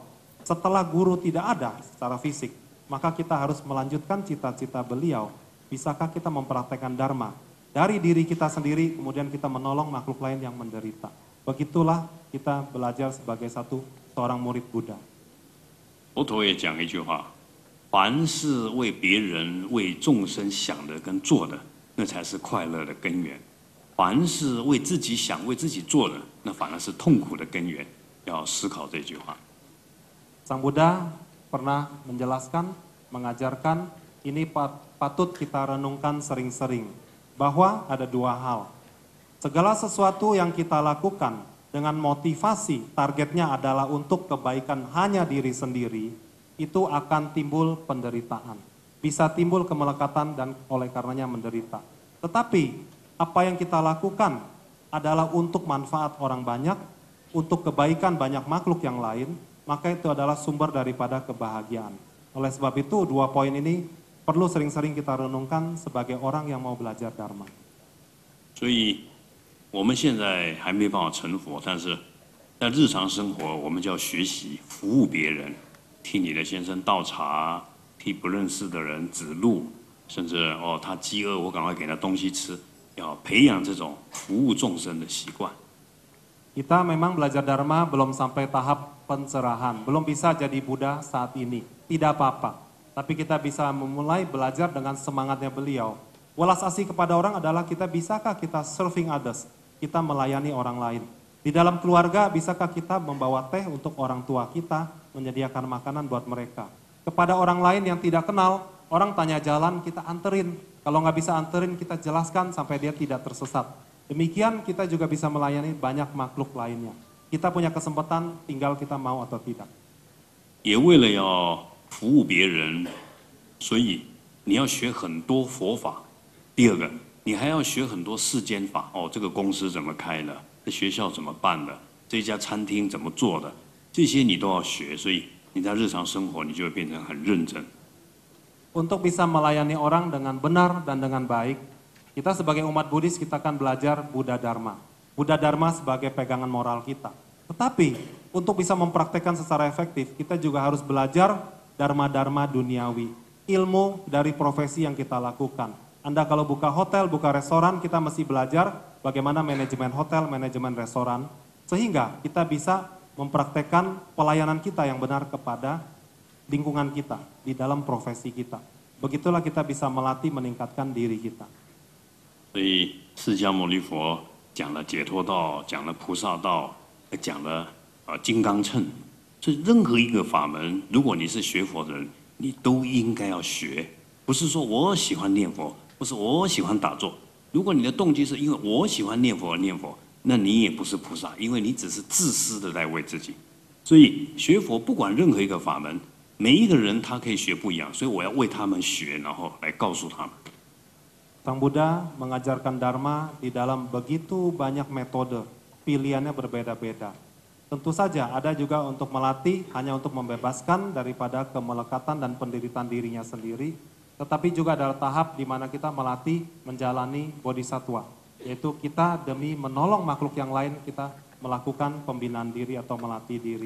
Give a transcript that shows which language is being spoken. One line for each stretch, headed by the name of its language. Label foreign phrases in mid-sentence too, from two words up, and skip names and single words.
Indonesian: Setelah guru tidak ada secara fisik, maka kita harus melanjutkan cita-cita beliau. Bisakah kita mempraktekkan Dharma dari diri kita sendiri, kemudian kita menolong makhluk lain yang menderita. Begitulah kita belajar sebagai seorang murid Buddha.
Chinese: 佛陀也讲一句话：凡是为别人、为众生想的跟做的，那才是快乐的根源；凡是为自己想、为自己做的，那反而是痛苦的根源。要思考这句话。
Indonesian: Sang Buddha pernah menjelaskan, mengajarkan, ini patut kita renungkan sering-sering, bahwa ada dua hal. Segala sesuatu yang kita lakukan dengan motivasi, targetnya adalah untuk kebaikan hanya diri sendiri, itu akan timbul penderitaan. Bisa timbul kemelekatan dan oleh karenanya menderita. Tetapi, apa yang kita lakukan adalah untuk manfaat orang banyak, untuk kebaikan banyak makhluk yang lain, maka itu adalah sumber daripada kebahagiaan. Oleh sebab itu, dua poin ini perlu sering-sering kita renungkan sebagai orang yang mau belajar Dharma.
Chinese: 所以，我们现在还没办法成佛，但是在日常生活，我们就要学习服务别人，替你的先生倒茶，替不认识的人指路，甚至他饥饿，我赶快给他东西吃，要培养这种服务众生的习惯。
Indonesian: Kita memang belajar Dharma belum sampai tahap pencerahan, belum bisa jadi Buddha saat ini. Tidak apa-apa, tapi kita bisa memulai belajar dengan semangatnya beliau. Welas asih kepada orang adalah bisakah kita
English: serving others,
Indonesian: kita melayani orang lain. Di dalam keluarga, bisakah kita membawa teh untuk orang tua kita, menyediakan makanan buat mereka. Kepada orang lain yang tidak kenal, orang tanya jalan, kita anterin. Kalau nggak bisa anterin, kita jelaskan sampai dia tidak tersesat. Demikian kita juga bisa melayani banyak makhluk lainnya. Kita punya kesempatan, tinggal kita mau atau tidak.
Chinese: 也为了要服务别人，所以你要学很多佛法。第二个，你还要学很多世间法。这个公司怎么开的？这学校怎么办的？这家餐厅怎么做的？这些你都要学，所以你在日常生活你就会变成很认真。
Indonesian: Untuk bisa melayani orang dengan benar dan dengan baik, kita sebagai umat Buddhis kita akan belajar Buddha Dharma. Buddha Dharma sebagai pegangan moral kita. Tetapi untuk bisa mempraktekkan secara efektif, kita juga harus belajar Dharma-Dharma duniawi. Ilmu dari profesi yang kita lakukan. Anda kalau buka hotel, buka restoran, kita mesti belajar bagaimana manajemen hotel, manajemen restoran. Sehingga kita bisa mempraktekkan pelayanan kita yang benar kepada lingkungan kita, di dalam profesi kita. Begitulah kita bisa melatih meningkatkan diri kita.
Chinese: 所以，释迦牟尼佛讲了解脱道，讲了菩萨道，讲了金刚乘。所以，任何一个法门，如果你是学佛的人，你都应该要学。不是说我喜欢念佛，不是我喜欢打坐。如果你的动机是因为我喜欢念佛而念佛，那你也不是菩萨，因为你只是自私的在为自己。所以，学佛不管任何一个法门，每一个人他可以学不一样，所以我要为他们学，然后来告诉他们。
Indonesian: Sang Buddha mengajarkan Dharma di dalam begitu banyak metode, pilihannya berbeda-beda. Tentu saja ada juga untuk melatih, hanya untuk membebaskan daripada kemelekatan dan penderitaan dirinya sendiri, tetapi juga ada tahap di mana kita melatih menjalani bodhisattva, yaitu kita demi menolong makhluk yang lain, kita melakukan pembinaan diri atau melatih diri.